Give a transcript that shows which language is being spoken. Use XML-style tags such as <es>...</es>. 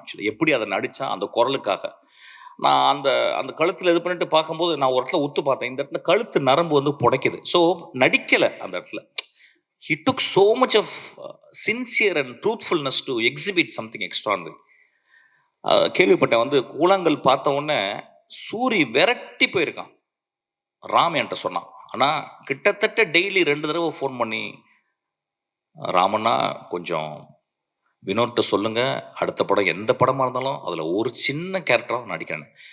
<ta>Actually எப்படி அதை நடிச்சா அந்த குரலுக்காக நான் அந்த கழுத்துல இது பண்ணிட்டு பார்க்கும்போது நான் ஒரு இடத்துல உத்து பார்த்தேன், இந்த இடத்துல கழுத்து நரம்பு வந்து புடைக்குது. ஸோ நடிக்கலை அந்த இடத்துல.</ta> <en>He took so much of sincere and truthfulness to exhibit something extraordinary.</en> <ta>கேள்விப்பட்டேன் வந்து கூழாங்கல் பார்த்த உடனே சூரி விரட்டி போயிருக்கான். ராம் என்கிட்ட சொன்னான். ஆனால் கிட்டத்தட்ட டெய்லி 2 தடவை ஃபோன் பண்ணி, ராமண்ணா கொஞ்சம் வினோட்ட சொல்லுங்க, அடுத்த படம் எந்த படமாக இருந்தாலும் அதில் ஒரு சின்ன கேரக்டராக நடிக்கிறேன்னு.</ta>